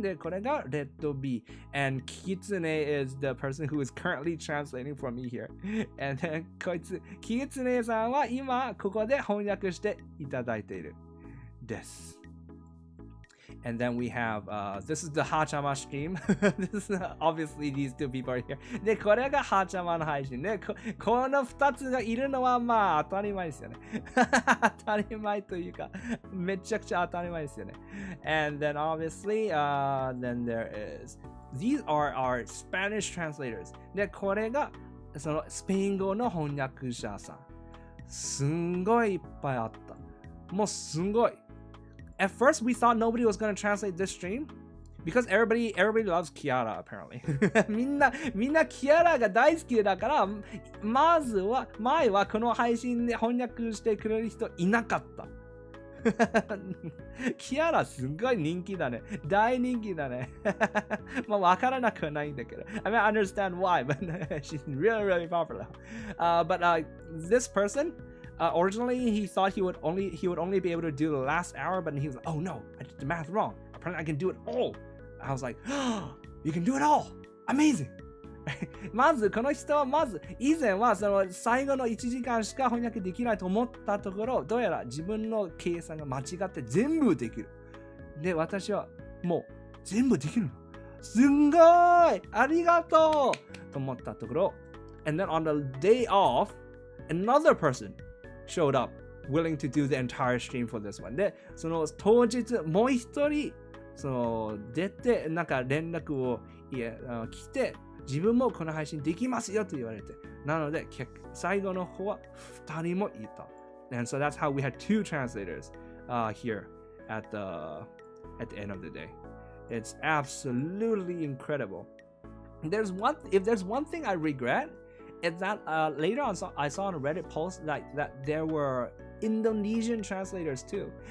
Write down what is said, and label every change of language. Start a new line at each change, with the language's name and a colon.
Japanese: でこれが
English: red B. And Kitsune is the person who is currently translating for me here. And then
Japanese: こいつ Kitsune さんは今ここで翻訳していただいているです。
English: And then we have, this is the Hachama stream. This is obviously these two people are here.
Japanese: で、これがHachamaの配信で、この2つがいるのはまあ当たり前ですよね。当たり前というか、めちゃくちゃ当たり前ですよね。
English: And then obviously, then there is, these are our Spanish translators.
Japanese: で、これがそのスペイン語の翻訳者さん。すんごいいっぱいあった。もうすんごい。
English: At first, we thought nobody was going to translate this stream because everybody loves Kiara, apparently.
Japanese: みんなKiara が大好きだから、前はこの配信で翻訳してくれる人いなかった。 Kiara すごい人気だね。大人気だね。まあわからなくはないんだけど。
English: I mean, I understand why, but she's really popular. But this person,originally, he thought he would only be able to do the last hour, but he was like, "Oh no, I did the math wrong. Apparently, I can do it all." I was like, "Oh, you can do it all! Amazing!"
Japanese: まず、この人は以前はその最後の1時間しか翻訳できないと思ったところ、どうやら自分の計算が間違って全部できる。で、私はもう全部できるの。すんごいありがとうと思ったところ、
English: and then on the day off, another person showed up willing to do the entire stream for this one.
Japanese: で、その当日もう一人出てなんか連絡を来て、自分もこの配信できますよと言われて、なので最後の方は2人もいた。
English: And so that's how we had two translators here at the end of the day. It's absolutely incredible. If there's one thing I regret, it's that later on I saw on a Reddit post that there were Indonesian translators too.